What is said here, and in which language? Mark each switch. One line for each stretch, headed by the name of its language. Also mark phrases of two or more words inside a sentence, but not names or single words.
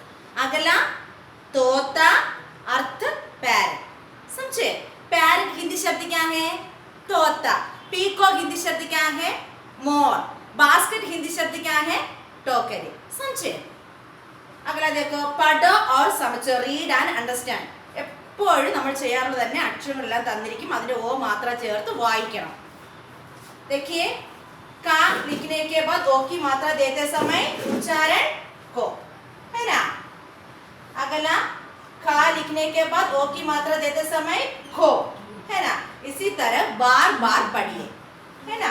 Hindi: अगला तोता, अर्थ पैरट। समझे? पैरट हिंदी शब्द क्या है? तोता। पीकॉक हिंदी शब्द क्या है? मोर। बास्केट हिंदी शब्द क्या है? टोकरी। समझे? अगला देखो, പഠോ और समझो,
English: read and understand.
Malayalam: എപ്പോഴും നമ്മൾ ചെയ്യാറുള്ളത് തന്നെ അക്ഷരങ്ങളെല്ലാം തന്നിരിക്കും, അതിന്റെ ഓ മാത്രം ചേർത്ത് വായിക്കണം।
Hindi: देखिए, का लिखने के बाद ओ की मात्रा देते समय उच्चारण को, है ना? अगला का लिखने के बाद ओ की मात्रा देते समय खो, है ना? इसी तरह बार बार पढ़िए, है ना?